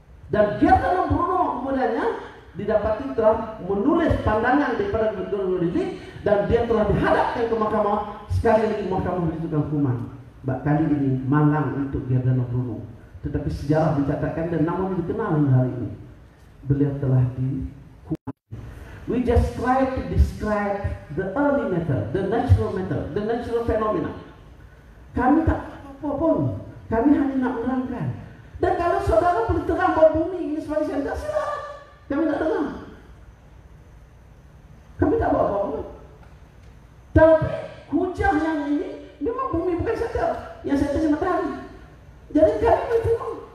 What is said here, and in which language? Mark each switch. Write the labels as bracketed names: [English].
[Malay] Dan Giordano Bruno kemudiannya didapati telah menulis pandangan daripada Galileo Galilei dan dia telah dihadapkan ke mahkamah. Sekali lagi mahkamah menentukan hukuman. Kali ini malang untuk Giordano Bruno. Tetapi sejarah mencatatkan dan namanya dikenal hingga hari ini. Beliau telah dihukum. [English] We just try to describe the early matter, the natural matter, the natural phenomena. [Malay] Kami tak apa pun. Kami hanya nak menerangkan. Dan kalau saudara boleh terang bahawa bumi ini sebagai center, silakan. Kami tak dengar. Kami tak buat apa-apa. Tapi hujah yang ini memang bumi bukan center. Yang centernya matahari. Jadi kami boleh terima.